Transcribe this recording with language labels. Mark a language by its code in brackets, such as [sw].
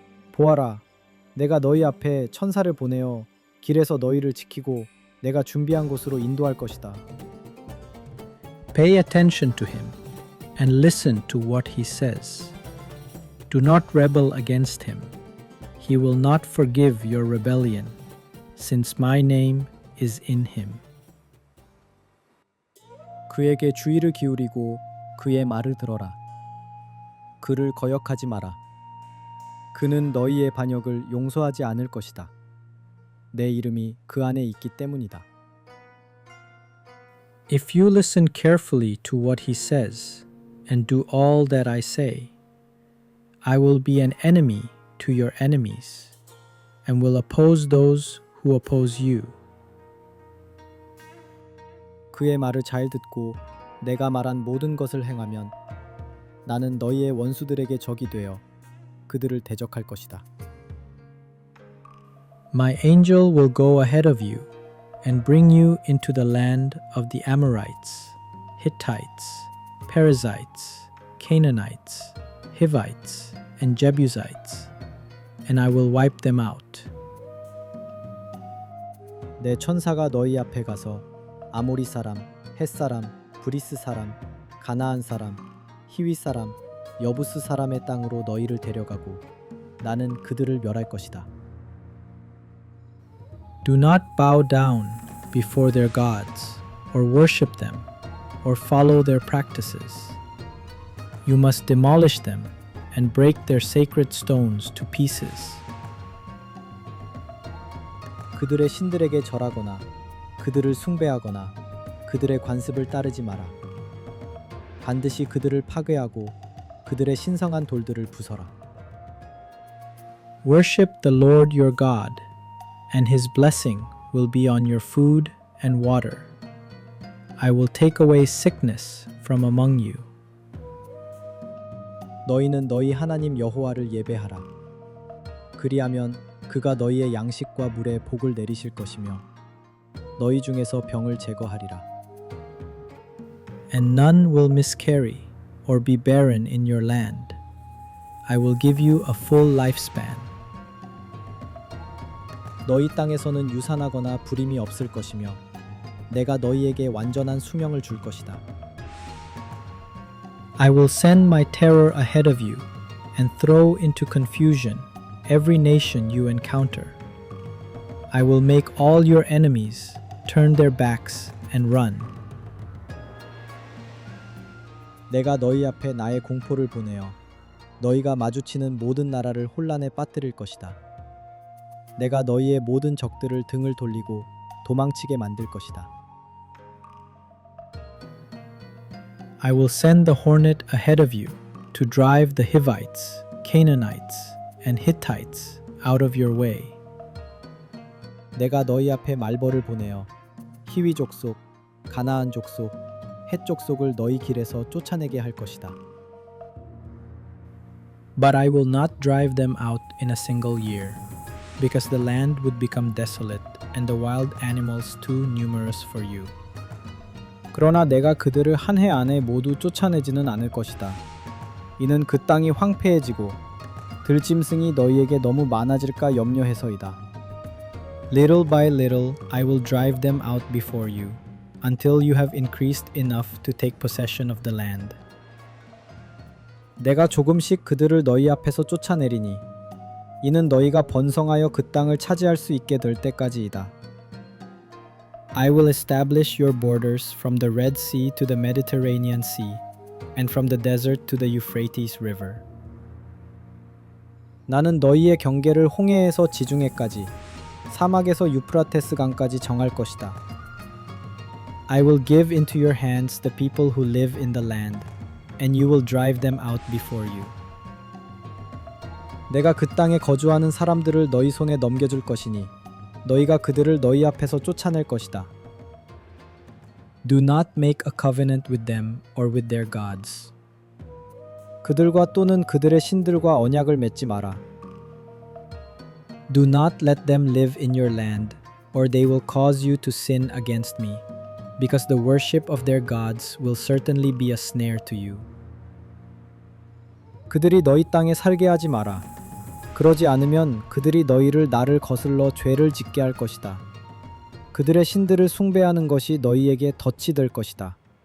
[ko] 보아라, 내가 너희 앞에 천사를 보내어 길에서 너희를 지키고 내가 준비한 곳으로 인도할 것이다. [en] Pay attention to him and listen to what he says. Do not rebel against him. He will not forgive your rebellion, since my name is in him. [ko] 그에게 주의를 기울이고 그의 말을 들어라. 그를 거역하지 마라. 그는 너희의 반역을 용서하지 않을 것이다. 내 이름이 그 안에 있기 때문이다. [en] If you listen carefully to what he says and do all that I say, I will be an enemy to your enemies and will oppose those who oppose you. [ko] 그의 말을 잘 듣고 내가 말한 모든 것을 행하면 나는 너희의 원수들에게 적이 되어 그들을 대적할 것이다. [en] My angel will go ahead of you and bring you into the land of the Amorites, Hittites, Perizzites, Canaanites, Hivites, and Jebusites, and I will wipe them out. [ko] 내 천사가 너희 앞에 가서 아모리 사람, 헷 사람, 브리스 사람, 가나안 사람, 히위 사람, 여부스 사람의 땅으로 너희를 데려가고 나는 그들을 멸할 것이다. [en] Do not bow down before their gods, or worship them, or follow their practices. You must demolish them and break their sacred stones to pieces. [ko] 그들의 신들에게 절하거나 그들을 숭배하거나 그들의 관습을 따르지 마라. 반드시 그들을 파괴하고 그들의 신성한 돌들을 부숴라. [en] Worship the Lord your God, and his blessing will be on your food and water. I will take away sickness from among you. [ko] 너희는 너희 하나님 여호와를 예배하라. 그리하면 그가 너희의 양식과 물에 복을 내리실 것이며 너희 중에서 병을 제거하리라. [en] And none will miscarry or be barren in your land. I will give you a full lifespan. [ko] 너희 땅에서는 유산하거나 불임이 없을 것이며 내가 너희에게 완전한 수명을 줄 것이다. [en] I will send my terror ahead of you and throw into confusion every nation you encounter. I will make all your enemies turn their backs and run. [ko] 내가 너희 앞에 나의 공포를 보내어 너희가 마주치는 모든 나라를 혼란에 빠뜨릴 것이다. 내가 너희의 모든 적들을 등을 돌리고 도망치게 만들 것이다. [en] I will send the hornet ahead of you to drive the Hivites, Canaanites, and Hittites out of your way. [ko] 내가 너희 앞에 말벌을 보내어 히위 족속, 가나안 족속, 헷 족속을 너희 길에서 쫓아내게 할 것이다. [en] But I will not drive them out in a single year, because the land would become desolate and the wild animals too numerous for you. [ko] 그러나 내가 그들을 한 해 안에 모두 쫓아내지는 않을 것이다. 이는 그 땅이 황폐해지고 들짐승이 너희에게 너무 많아질까 염려해서이다. [en] Little by little I will drive them out before you, until you have increased enough to take possession of the land. [ko] 내가 조금씩 그들을 너희 앞에서 쫓아내리니 이는 너희가 번성하여 그 땅을 차지할 수 있게 될 때까지이다. [en] I will establish your borders from the Red Sea to the Mediterranean Sea, and from the desert to the Euphrates River. [ko] 나는 너희의 경계를 홍해에서 지중해까지, 사막에서 유프라테스 강까지 정할 것이다. [en] I will give into your hands the people who live in the land, and you will drive them out before you. [ko] 내가 그 땅에 거주하는 사람들을 너희 손에 넘겨줄 것이니 너희가 그들을 너희 앞에서 쫓아낼 것이다. [en] Do not make a covenant with them or with their gods. [ko] 그들과 또는 그들의 신들과 언약을 맺지 마라. [en] Do not let them live in your land, or they will cause you to sin against me, because the worship of their gods will certainly be a snare to you. [ko] 그들이 너희 땅에 살게 하지 마라. 그러지 않으면 그들이 너희를 나를 거슬러 죄를 짓게 할 것이다. 그들의 신들을 숭배하는 것이 너희에게 덫이 될 것이다.